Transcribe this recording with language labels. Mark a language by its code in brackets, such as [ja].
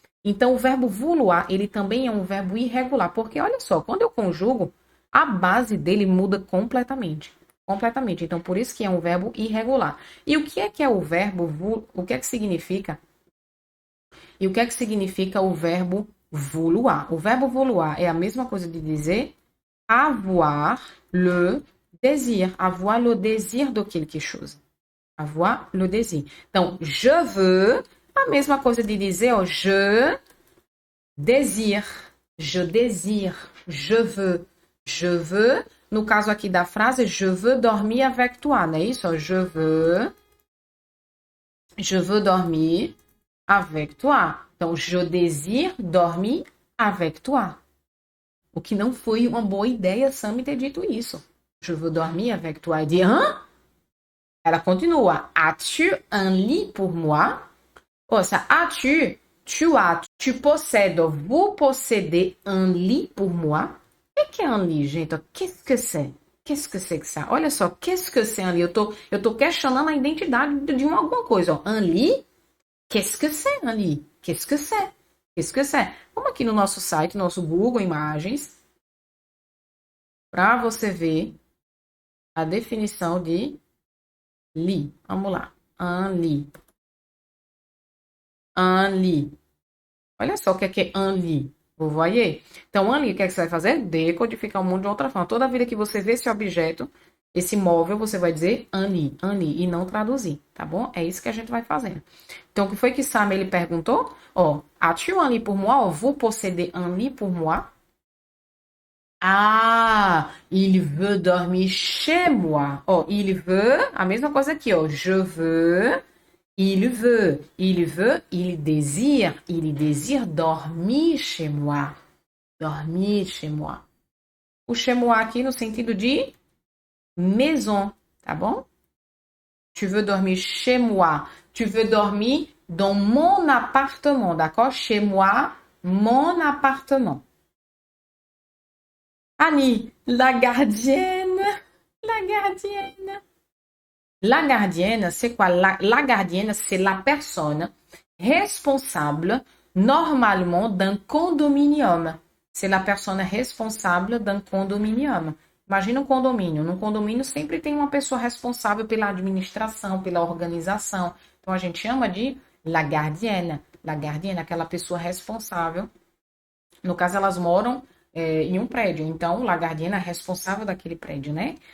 [pt] Então, o verbo vouloir, ele também é um verbo irregular. Porque, olha só, quando eu conjugo, a base dele muda completamente. Completamente. Então, por isso que é um verbo irregular. E o que é o verbo, o que é que significa? E o que é que significa o verbo vouloir? O verbo vouloir é a mesma coisa de dizer avoir le désir. [fr] Avoir le désir de quelque chose. Avoir le désir. [pt] Então, [fr] je veux, [pt] a mesma coisa de dizer, [fr] je désire. Je désire. Je veux. [pt] No caso aqui da frase, [fr] je veux dormir avec toi, [pt] não é isso? [fr] Je veux dormir avec toi. Então, je désire dormir avec toi. [pt] O que não foi uma boa ideia Sam ter dito isso. [fr] Je veux dormir avec toi. [pt] E de, hã? [fr] Ela continua. As-tu un lit pour moi? Oh, ça, as-tu, tu as, tu possèdes, vous possédez un lit pour moi? [pt] O que é [fr] un lit, [pt] gente? [fr] Qu'est-ce que c'est? Qu'est-ce que c'est que ça? Olha só, qu'est-ce que c'est un lit? [pt] Eu tô questionando a identidade de alguma coisa, ó. [fr] Un lit? Qu'est-ce que c'est un lit? Qu'est-ce que c'est? Qu'est-ce que c'est? [pt] Vamos aqui no nosso site, nosso Google Imagens, para você ver a definição de lit. Vamos lá. Un lit. [fr] Un lit. [pt] Olha só o que é [fr] un lit. Vous voyez? [pt] Então, [fr] un lit, [pt] o que é que você vai fazer? Decodificar o mundo de outra forma. Toda vida que você vê esse objeto, esse móvel, você vai dizer un lit, e não traduzir, tá bom? É isso que a gente vai fazendo. Então, o que foi que Sam, ele perguntou? [fr] Ó, as-tu un lit pour moi? Ou vous possédez un lit pour moi? Ah, il veut dormir chez moi. [pt] Ó, il veut, a mesma coisa aqui, ó. [fr] Je veux, il veut, il désire dormir chez moi. Dormir chez moi. [pt] O chez moi aqui no sentido de maison, tá bom? [fr] Tu veux dormir chez moi. Tu veux dormir dans mon appartement, d'accord? Chez moi, mon appartement. Annie, la gardienne. La gardienne. La gardienne, c'est quoi? La gardienne, c'est la personne responsable, normalement, d'un condominium. C'est la personne responsable d'un condominium. [pt] Imagina um condomínio. Num condomínio sempre tem uma pessoa responsável pela administração, pela organização. Então, a gente chama de [fr] la gardienne. [pt] La gardienne, aquela pessoa responsável. No caso, elas moram em um prédio. Então, la gardienne é responsável daquele prédio, né?